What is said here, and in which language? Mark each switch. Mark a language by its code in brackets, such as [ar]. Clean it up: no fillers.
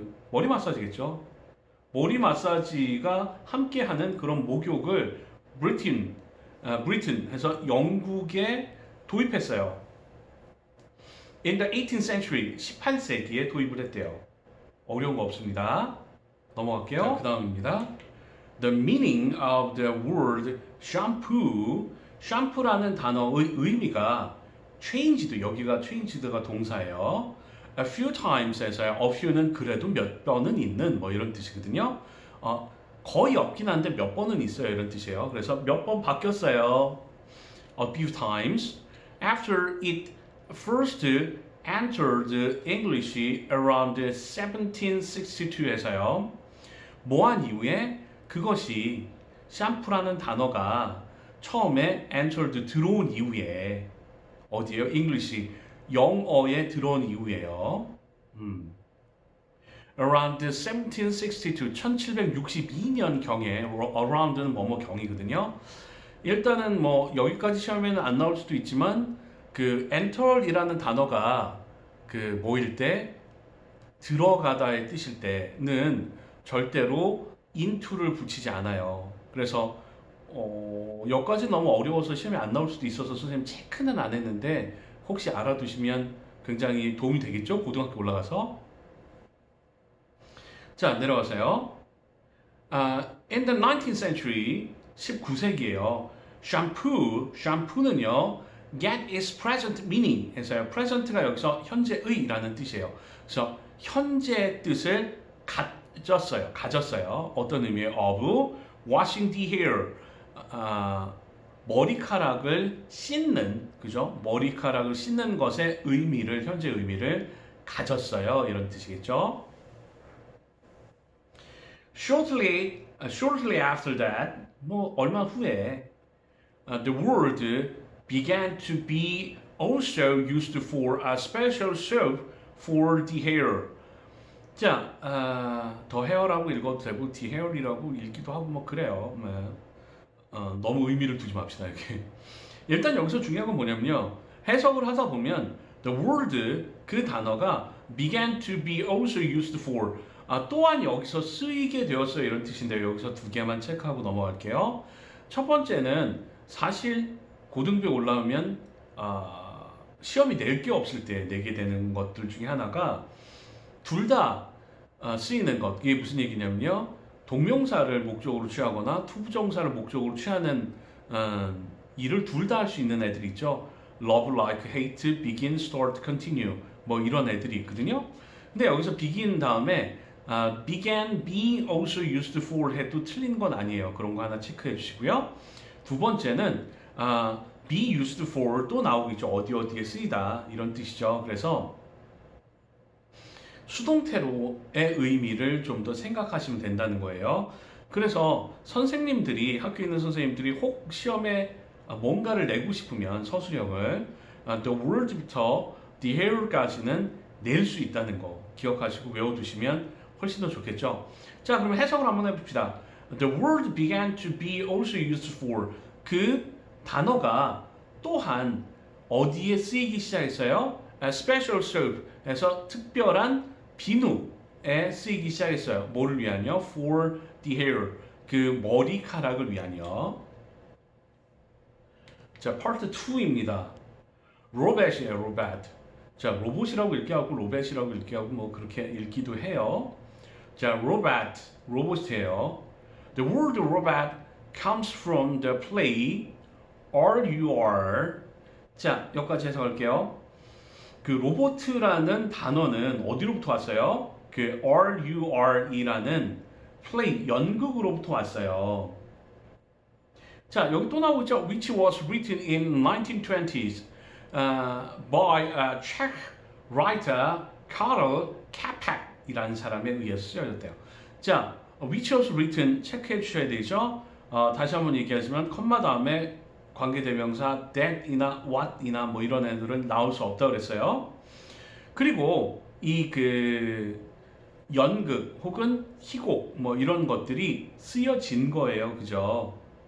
[ko] 머리 마사지겠죠. 머리 마사지가 함께하는 그런 목욕을 브리튼 해서 영국에 도입했어요. [en] In the 18th century, [ko] 18세기에 도입을 했대요. 어려운 거 없습니다. 넘어갈게요. 자, 그 다음입니다. [en] The meaning of the word shampoo, [ko] 샴푸라는 단어의 의미가 [en] changed, [ko] 여기가 changed가 동사예요. [en] A few times 해서요. [ko] A few는 그래도 몇 번은 있는 뭐 이런 뜻이거든요. 거의 없긴 한데 몇 번은 있어요 이런 뜻이에요. 그래서 몇 번 바뀌었어요. [en] A few times after it first entered English around 1762에서요. [ko] 뭐한 이후에 그것이 샴푸라는 단어가 처음에 entered 들어온 이후에 어디에요? English 영어에 들어온 이후에요. [en] Around 1762, [ko] 1762년 경에 around는 뭐뭐 경이거든요. 일단은 뭐 여기까지 시험에는 안 나올 수도 있지만 그 enter이라는 단어가 그 뭐일 때 들어가다의 뜻일 때는 절대로 into를 붙이지 않아요. 그래서 여기까지 너무 어려워서 시험에 안 나올 수도 있어서 선생님 체크는 안 했는데 혹시 알아두시면 굉장히 도움이 되겠죠? 고등학교 올라가서. 자, 내려가세요. [en] In the 19th century, [ko] 19세기에요. 샴푸는요, [en] get its present meaning [ko] 해서요. present가 여기서 현재의라는 뜻이에요. 그래서 현재 뜻을 가졌어요. 어떤 의미예요? [en] Of washing the hair. [ko] 머리카락을 씻는, 그죠? 머리카락을 씻는 것의 의미를, 현재 의미를 가졌어요. 이런 뜻이겠죠? [en] Shortly after that, [ko] 뭐 얼마 후에 [en] the word began to be also used for a special soap for the hair. [ko] 자, 더 헤어라고 읽어도 되고 the hair이라고 읽기도 하고 뭐 그래요. 너무 의미를 두지 맙시다 이렇게. 일단 여기서 중요한 건 뭐냐면요. 해석을 하다 보면 the word 그 단어가 [en] began to be also used for [ko] 또한 여기서 쓰이게 되었어요 이런 뜻인데요. 여기서 두 개만 체크하고 넘어갈게요. 첫 번째는 사실 고등부에 올라오면 시험이 낼 게 없을 때 내게 되는 것들 중에 하나가 둘 다 쓰이는 것. 이게 무슨 얘기냐면요. 동명사를 목적으로 취하거나 투부정사를 목적으로 취하는 일을 둘 다 할 수 있는 애들이 있죠. love, like, hate, begin, start, continue 뭐 이런 애들이 있거든요. 근데 여기서 begin 다음에 began, [en] be also used for [ko] 해도 틀린 건 아니에요. 그런 거 하나 체크해 주시고요. 두 번째는 be used for 또 나오겠죠. 어디에 쓰이다 이런 뜻이죠. 그래서 수동태로의 의미를 좀 더 생각하시면 된다는 거예요. 그래서 선생님들이 학교에 있는 선생님들이 혹 시험에 뭔가를 내고 싶으면 서술형을 the word부터 the hair까지는 낼 수 있다는 거 기억하시고 외워두시면 훨씬 더 좋겠죠. 자, 그럼 해석을 한번 해봅시다. [en] The word began to be also used for [ko] 그 단어가 또한 어디에 쓰이기 시작했어요? Special soap에서 특별한 비누에 쓰이기 시작했어요. 뭐를 위하여? [en] For the hair [ko] 그 머리카락을 위하여. 자, 파트 2입니다. 로봇이에요, 로봇. 자, 로봇이라고 읽게 하고 로봇이라고 읽게 하고 뭐 그렇게 읽기도 해요. 자, 로봇이에요. [en] The word robot comes from the play RUR. [ko] 자, 여기까지 해석할게요. 그 로보트라는 단어는 어디로부터 왔어요? 그 RUR이라는 플레이 연극으로부터 왔어요. 자, 여기 또 나오고 있죠. [en] Which was written in 1920s by a Czech writer Karel Čapek이라는 [ko] 사람에 의해서 쓰여졌대요. 자, [en] which was written [ko] 체크해 주셔야 되죠. 다시 한번 얘기하지만 컴마 다음에 관계대명사 that이나 what이나 뭐 이런 애들은 나올 수 없다고 그랬어요. 그리고 이 그 연극 혹은 희곡 뭐 이런 것들이 쓰여진 거예요. 그죠?